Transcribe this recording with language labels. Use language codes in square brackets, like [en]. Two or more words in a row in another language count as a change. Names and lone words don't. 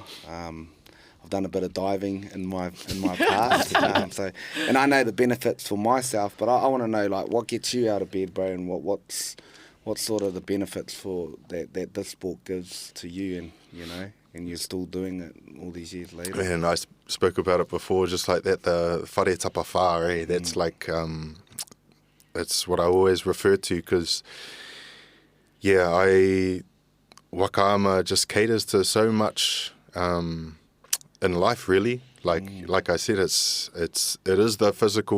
[en] I've done a bit of diving in my past, and I know the benefits for myself. But I want to know, like, what gets you out of bed, bro, and what's sort of the benefits for that this sport gives to you, and you're still doing it all these years later. And I spoke about it before, just like that, the [mi] whare tapa whā, [en] that's like, it's what I always refer to, because, whakaama just caters to so much in life, really. Like I said, it is the physical.